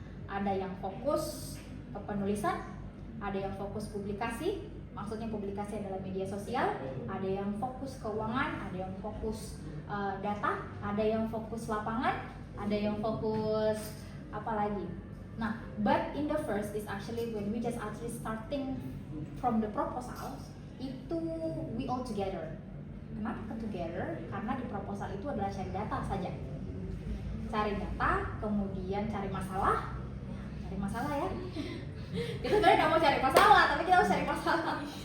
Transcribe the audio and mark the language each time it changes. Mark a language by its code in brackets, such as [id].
[id] Ada yang fokus ke penulisan, ada yang fokus publikasi. Maksudnya publikasi adalah media sosial, ada yang fokus keuangan, ada yang fokus data, ada yang fokus lapangan, ada yang fokus apa lagi. [en] Nah, but in the first is actually when we just actually starting from the proposal, itu we all together. [id] Kenapa together? Karena di proposal itu adalah cari data saja. Cari data, kemudian cari masalah ya. Kita sebenarnya nggak mau cari masalah, tapi kita harus cari masalah.